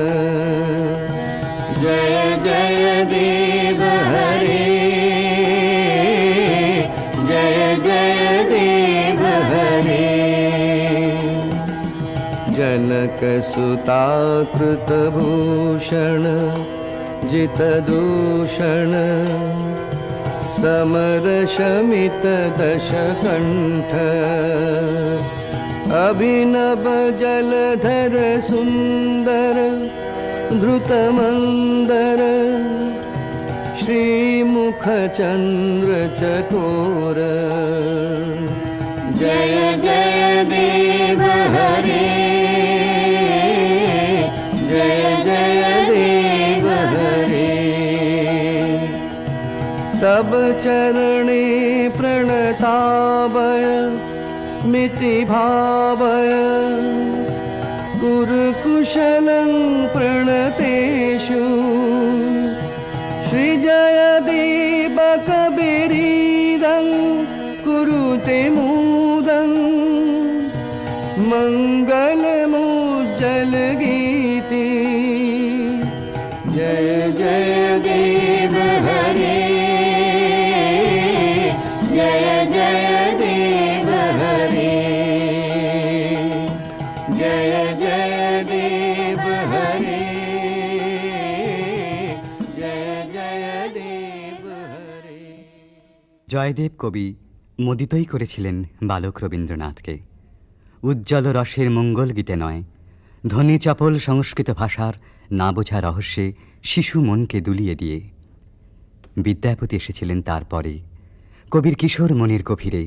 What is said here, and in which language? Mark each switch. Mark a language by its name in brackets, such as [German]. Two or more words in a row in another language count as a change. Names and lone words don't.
[Sanskrit] जय जय देव हरे, जय जय देव हरे। जनक सुता कृत भूषण जित दूषण समर शमित दश कंठ। अभिनव जलधर सुंदर धृत मंदर श्रीमुख चंद्र चकोर। जय जय देव हरे, जय जय देव हरे। तब चरणे प्रणतावय मिति भावय कुरुकुशलं प्रणतेषु। श्रीजय दीपकबिरीदं कुरुते मुदं मङ्गलमुज्जल गीति। जय जय देव हरे, जय जय देव हरे, जय जय देव हरे, जय जय देव हरे। [Bangla] জয়দেব কবি মোদিতই করেছিলেন বালক রবীন্দ্রনাথকে, উজ্জ্বল রসের মঙ্গল গীতে নয়, ধ্বনি চপল সংস্কৃত ভাষার না বোঝা রহস্যে শিশু মনকে দুলিয়ে দিয়ে। বিদ্যাপতি এসেছিলেন তারপরে, কবির কিশোর মনের গভীরে।